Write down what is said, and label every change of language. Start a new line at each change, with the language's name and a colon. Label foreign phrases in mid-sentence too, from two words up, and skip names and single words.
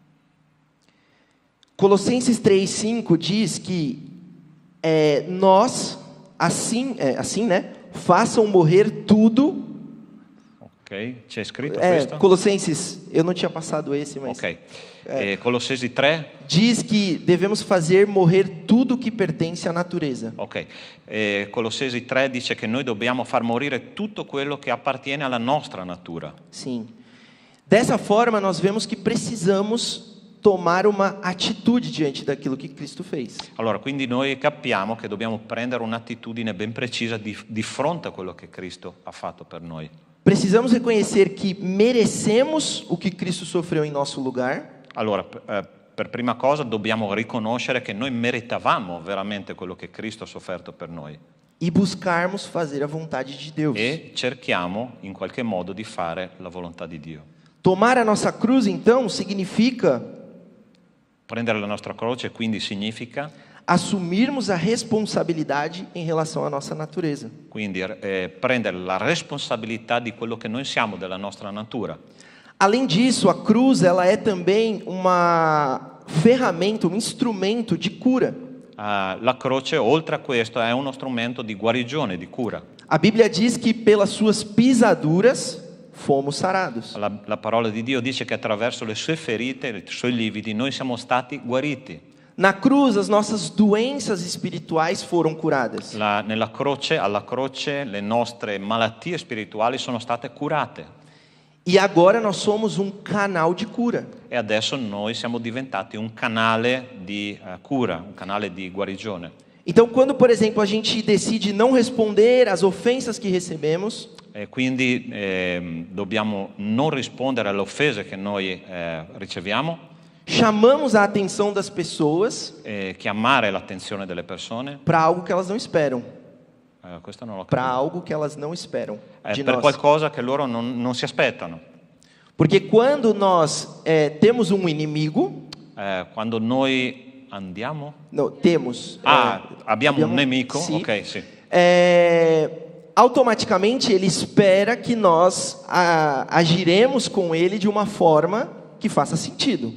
Portuguese: Colossenses 3:5 diz que nós, assim, né, façam morrer tudo.
Italian: Ok, c'è scritto questo?
Portuguese: Colossenses, eu não tinha passado esse, mas...
Italian: Ok, Colossesi 3?
Portuguese: Diz que devemos fazer morrer tudo que pertence à natureza.
Italian: Ok, Colossesi 3 dice che noi dobbiamo far morire tutto quello che appartiene alla nostra natura.
Portuguese: Sim. Dessa forma, nós vemos que precisamos tomar uma atitude diante daquilo que Cristo fez.
Italian: Allora, quindi noi capiamo che dobbiamo prendere un'attitudine ben precisa di fronte a quello che Cristo ha fatto per noi.
Portuguese: Precisamos reconhecer que merecemos o que Cristo sofreu em nosso lugar.
Italian: Allora, per prima cosa dobbiamo riconoscere che noi meritavamo veramente quello che Cristo ha sofferto per noi.
Portuguese: E buscarmos fazer a vontade de Deus.
Italian: E cerchiamo in qualche modo di fare la volontà di Dio.
Portuguese: Tomar a nossa cruz, então, significa
Italian: Prendere la nostra croce quindi significa
Portuguese: assumirmos a responsabilidade em relação à nossa natureza.
Italian: quindi prendere la responsabilità di quello che noi siamo, della nostra natura.
Portuguese: Além disso, a cruz ela é também uma ferramenta, um instrumento de cura.
Italian: La croce, oltre a questo, è uno strumento di guarigione, di cura.
Portuguese: A Bíblia diz que pelas suas pisaduras fomos sarados.
Italian: La parola di Dio dice che attraverso le sue ferite, i suoi lividi, noi siamo stati guariti.
Portuguese: Na cruz, as nossas doenças espirituais foram curadas.
Italian: Alla croce, le nostre malattie spirituali sono state curate.
Portuguese: E agora nós somos um canal de cura.
Italian: E adesso noi siamo diventati un canale di cura, un canale di guarigione.
Portuguese: Então, quando, por exemplo, a gente decide não responder às ofensas que recebemos,
Italian: Quindi dobbiamo non rispondere alle offese che noi riceviamo,
Portuguese: chamamos a atenção das pessoas
Italian: chiamare l'attenzione delle persone.
Portuguese: para algo que elas não esperam.
Italian: Questo non l'ho
Portuguese: Para
Italian: capito.
Portuguese: algo que elas não esperam de
Italian: Per
Portuguese: nós.
Italian: qualcosa che loro non si aspettano.
Portuguese: Porque quando nós temos um inimigo,
Italian: Quando noi andiamo...
Portuguese: temos...
Italian: abbiamo un nemico? Sì. Ok, sì.
Portuguese: Automaticamente ele espera que nós agiremos com ele de uma forma que faça sentido.